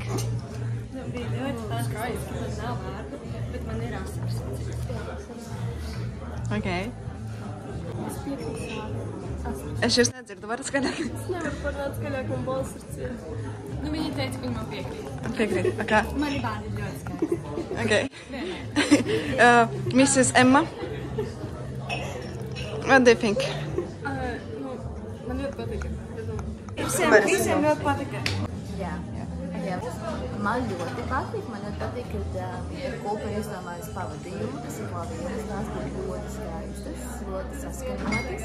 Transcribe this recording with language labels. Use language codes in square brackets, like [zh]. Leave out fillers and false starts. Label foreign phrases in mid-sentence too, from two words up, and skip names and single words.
[lv] Bija ļoti skaisti, man nav vārdu, bet man ir asars. Ok. Es jūs nedzirdu, varat skaļāk? Es nevaru parunāt skaļāk, man balss ir ciet. Nu, viņi teica, ka viņi man piekrīt. Piekrīt, kā? Mani vārdi ir ļoti skaisti. Ok. Mrs. Emma? [en] What do you think? [lv] Man ļoti patika. Visiem ļoti patika. Jā. Man ļoti patīk, man ļoti patīk, kad kopā ir izdomājusi pavadījumu, kas ir labienas, tās bija ļoti skaistas, ļoti saskaņotas.